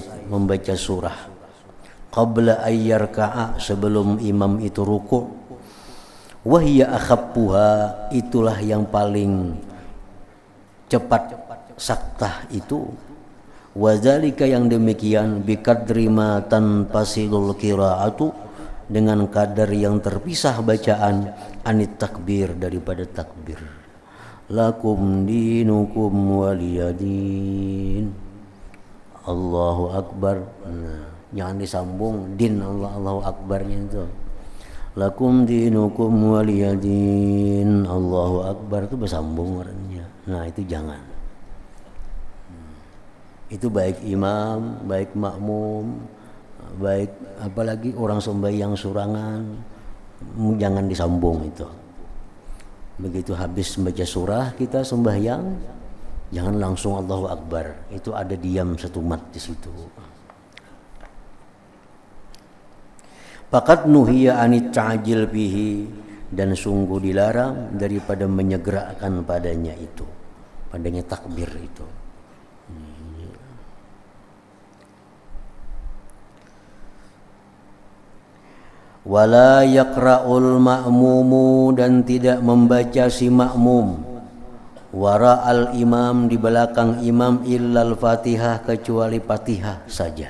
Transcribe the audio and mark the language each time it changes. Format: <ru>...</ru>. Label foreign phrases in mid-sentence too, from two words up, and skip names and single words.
<ms>membaca surah,</ms> <ar>قبل أن يركع,</ar> <ms>sebelum imam itu ruku',</ms> <ar>وهي أخفها,</ar> <ms>itulah yang paling cepat saktah itu, wadzalika, yang demikian,</ms> <ar>بقدر ما تنفصل القراءة,</ar> <ms>dengan kadar yang terpisah bacaan,</ms> <ar>عن التكبير,</ar> <ms>daripada takbir.</ms> <ar>لكم دينكم ولي دين. الله أكبر.</ar> <ms>Nah, jangan disambung din Allahu Akbarnya itu.</ms> <ar>لكم دينكم ولي دين. الله أكبر</ar> <ms>itu bersambung orangnya. Nah, itu jangan. Itu baik imam, baik makmum, baik apalagi orang sembahyang surangan, jangan disambung itu. Begitu habis membaca surah kita sembahyang, jangan langsung</ms> <ar>الله أكبر,</ar> <ms>itu ada diam satu mat di situ.</ms> <ar>فقد نهي عن التعجيل به,</ar> <ms>dan sungguh dilarang daripada menyegerakan padanya itu, padanya takbir itu.</ms> <ar>ولا يقرأ المأموم,</ar> <ms>dan tidak membaca si makmum,</ms> <ar>وراء الإمام,</ar> <ms>di belakang imam,</ms> <ar>إلا الفاتحة,</ar> <ms>kecuali Fatihah saja.</ms>